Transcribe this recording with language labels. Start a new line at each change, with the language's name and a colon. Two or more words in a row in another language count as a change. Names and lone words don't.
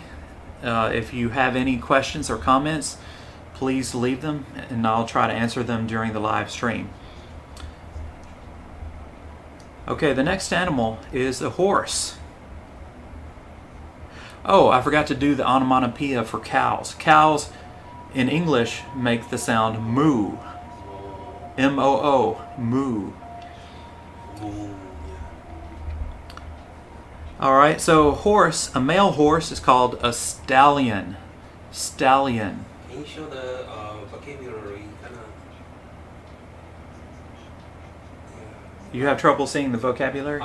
English: If you have any questions or comments, please leave them, and I'll try to answer them during the live stream. Okay, the next animal is a horse. Oh, I forgot to do the onomatopoeia for cows. Cows in English make the sound moo. M-O-O, moo. Alright, so horse, a male horse is called a stallion. Stallion. Can you show the vocabulary? You have trouble seeing the vocabulary?